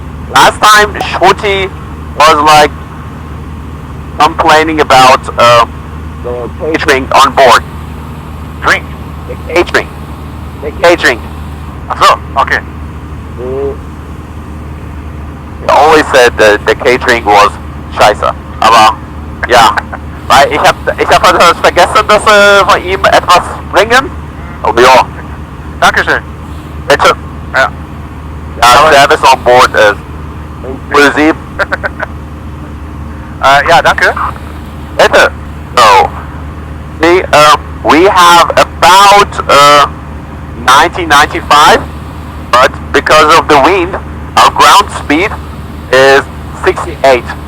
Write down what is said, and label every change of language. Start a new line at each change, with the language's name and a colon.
English: Last time Shorty was like complaining about the catering on board. Drink. The catering. The catering. So, okay. He always said that the catering was scheiße.
German: Aber ja, weil ich hab halt vergessen, dass von ihm etwas bringen. Oh ja. Dankeschön. Bitte. Ja.
English: Ja, service on board is inclusive.
German: Ja, danke. Bitte.
English: So, see, we have about 1995, but because of the wind, our ground speed is 68.